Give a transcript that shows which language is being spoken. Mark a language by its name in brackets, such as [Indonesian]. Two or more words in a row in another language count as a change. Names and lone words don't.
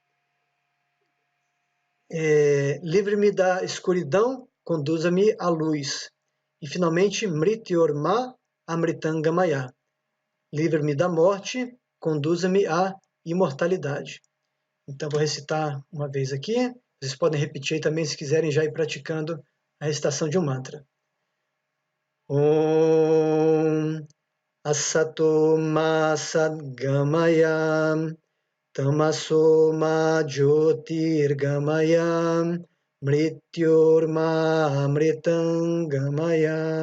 [Portuguese] Livre-me da escuridão, conduza-me à luz. E finalmente, [Sanskrit] मृत्योर्मा अमृतंगमय. [Portuguese] Livre-me da morte, conduza-me à imortalidade. Então, vou recitar uma vez aqui. Vocês podem repetir aí também se quiserem já ir praticando a recitação de um mantra. [Sanskrit] ॐ असतो मा सद्गमय तमसोमा ज्योतिर्गमय मृत्योर्मा अमृतंगमय.